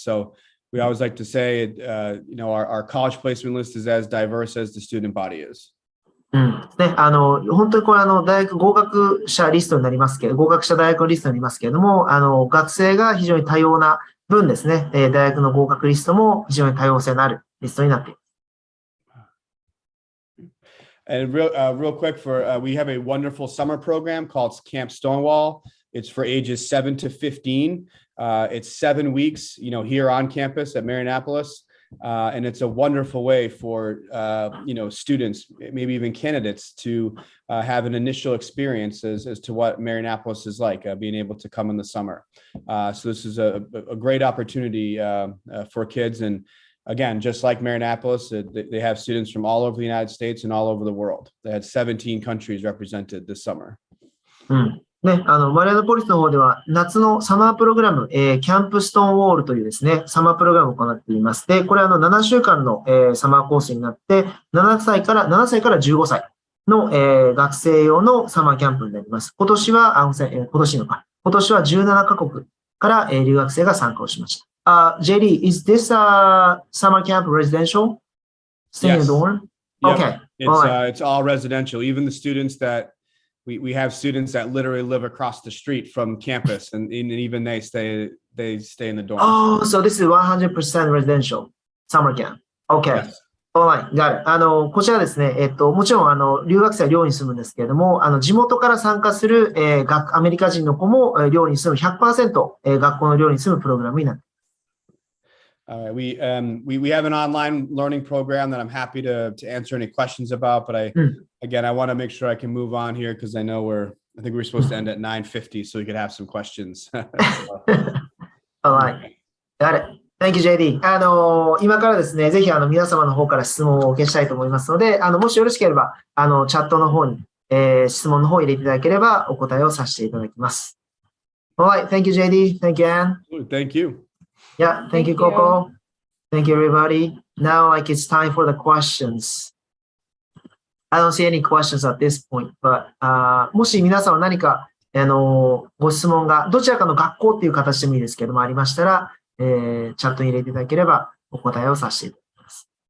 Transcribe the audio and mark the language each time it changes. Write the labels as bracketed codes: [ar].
[en] So we always like to say, our college placement list is as diverse as the student body is. [ja] ね、本当にこれ大学合格者リストになりますけど、合格者大学リストになりますけれども、学生が非常に多様な分ですね、大学の合格リストも非常に多様性のあるリストになっています。 [en] And real quick, we have a wonderful summer program called Camp Stonewall. It's for ages 7 to 15. It's 7 weeks, here on campus at Marianapolis. And it's a wonderful way for, students, maybe even candidates, to have an initial experience as to what Marianapolis is like, being able to come in the summer. So this is a great opportunity for kids. And again, just like Marianapolis, they have students from all over the United States and all over the world. They had 17 countries represented this summer. [ja] ね、マリアナポリスの方では夏のサマープログラム、キャンプストーンウォールというですね、サマープログラムを行っています。で、これ7週間の、サマーコースになって、7歳から15歳の、学生用のサマーキャンプになります。今年は17カ国から、留学生が参加をしました。 [en] JD, is this summer camp residential? Staying in the dorm? Yep. Okay. It's all residential. Even the students that we have students that literally live across the street from campus, and even they stay in the dorm. Oh, so this is 100% residential summer camp. Okay. Yes. Alright, got it. [ja] こちらですね、もちろん留学生は寮に住むんですけれども、地元から参加する、アメリカ人の子も寮に住む 100%、学校の寮に住むプログラムになっています。 [en] We have an online learning program that I'm happy to answer any questions about, but I want to make sure I can move on here because I know I think we're supposed to end at 9:50, so we could have some questions. All right, got it. Thank you, JD. [ja] 今からですね、ぜひ皆様の方から質問をお受けしたいと思いますので、もしよろしければチャットの方に、質問の方を入れていただければお答えをさせていただきます。 [en] All right, thank you, JD. Thank you, Anne. Thank you. Yeah, thank you, Coco. Thank you, everybody. Now, it's time for the questions. I don't see any questions at this point, but [ja] もし皆さんは何かご質問がどちらかの学校っていう形でもいいですけどもありましたら、チャットに入れていただければお答えをさせていただきます。